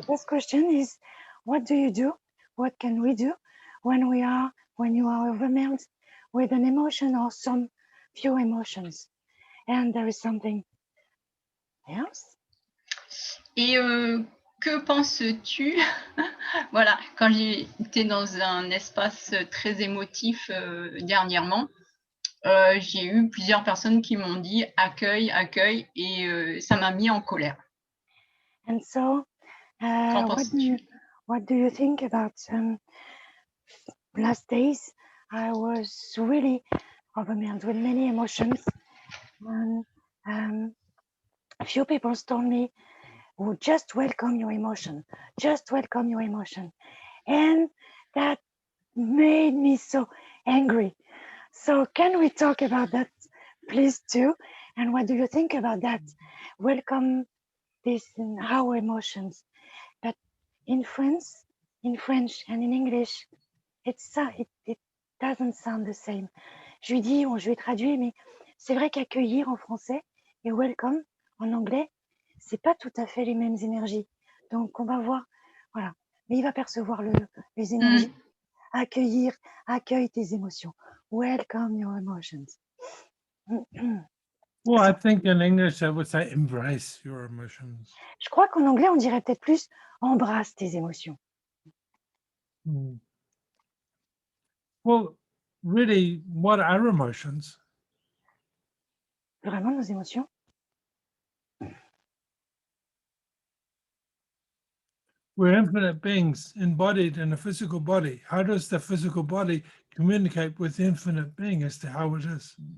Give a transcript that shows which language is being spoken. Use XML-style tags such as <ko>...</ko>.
<en>The first question is, what do you do? What can we do when you are overwhelmed with an emotion or some few emotions? And there is something else.</en> <fr>Et que penses-tu? Voilà, quand j'étais dans un espace très émotif dernièrement, j'ai eu plusieurs personnes qui m'ont dit accueil, accueil, et ça m'a mis en colère.</fr> <en>And so, what do you think about last days? I was really overwhelmed with many emotions, and a few people told me, "Oh, just welcome your emotion, just welcome your emotion," and that made me so angry. So can we talk about that, please, too? And what do you think about that? Welcome this in our emotions. But in French and in English, it doesn't sound the same.</en> <fr>Je lui dis, je vais traduire, mais c'est vrai qu'accueillir en français et welcome en anglais, c'est pas tout à fait les mêmes énergies. Donc on va voir, voilà. Mais il va percevoir les énergies. Accueillir, accueille tes émotions.</fr> <en>Welcome your emotions. Well, I think in English I would say embrace your emotions.</en> <fr>Je crois qu'en anglais, on dirait peut-être plus embrasse tes émotions.</fr> <en>Well, really, what are emotions?</en> <fr>Vraiment, nos émotions?</fr> <en>We're infinite beings embodied in a physical body. How does the physical body communicate with the infinite being as to how it is?</en>